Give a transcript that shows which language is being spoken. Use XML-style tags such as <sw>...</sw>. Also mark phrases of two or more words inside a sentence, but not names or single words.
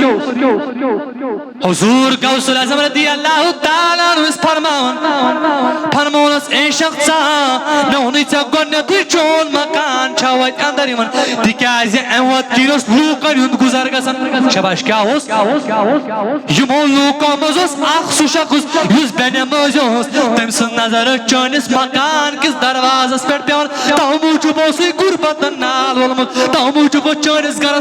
<ks>اوس حضور غوث العظم</ks> <ar>رضی اللہ تعالیٰ عنہ</ar> <ks>فرمونس اے شخصا مےٚ ووٚنُے ژےٚ گۄڈنیٚتھٕے چون مکان چھا وتہِ اندر یِوان تِکیٛازِ امہِ وتہِ کِنۍ اوس لوٗکن ہُنٛد گُزر گژھان شاباش کیٛاہ اوس یِمو لوٗکو منٛز اوس اکھ سُہ شخص یُس بے نمٲزی اوس تٔمۍ سٕنٛز نظر ٲس چٲنِس مکان کِس دروازس پٮ۪ٹھ پیٚوان توٕ موٗجوٗب اوسُے غُربتن نال وولمُت توٕ موٗجوٗب اوس چٲنِس گرس</ks>